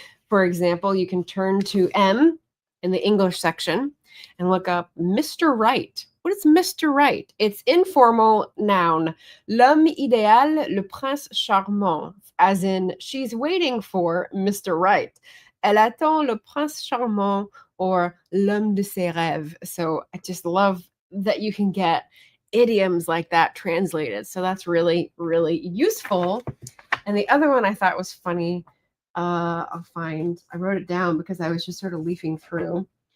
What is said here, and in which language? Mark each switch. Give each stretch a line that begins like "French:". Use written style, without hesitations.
English: For example, you can turn to M in the English section and look up Mr. Right. What is Mr. Right? It's informal noun.
French: L'homme idéal, le prince charmant.
English: As in, she's waiting for Mr. Right.
French: Elle attend le prince charmant, or l'homme de ses rêves.
English: So I just love that you can get idioms like that translated. So that's really, really useful. And the other one I thought was funny. I wrote it down because I was just sort of leafing through.